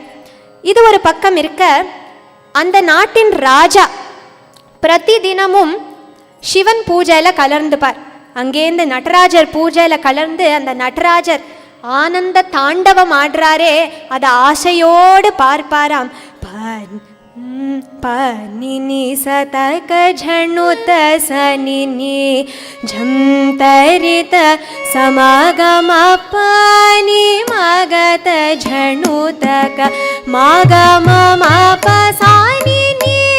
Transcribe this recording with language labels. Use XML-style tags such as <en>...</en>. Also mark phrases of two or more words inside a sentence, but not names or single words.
<ta>இது ஒரு பக்கம் இருக்க, அந்த நாட்டின் ராஜா பிரதி தினமும் சிவன் பூஜையில கலர்ந்துப்பார். அங்கேருந்து நடராஜர் பூஜையில கலர்ந்து அந்த நடராஜர் ஆனந்த தாண்டவம் ஆடுறாரே, அதை ஆசையோடு பார்ப்பாராம். पानिनी सतक झणुत सनिनी झंतरित समागम पानी मगत झणुतक मागम माप सानिनी</ta>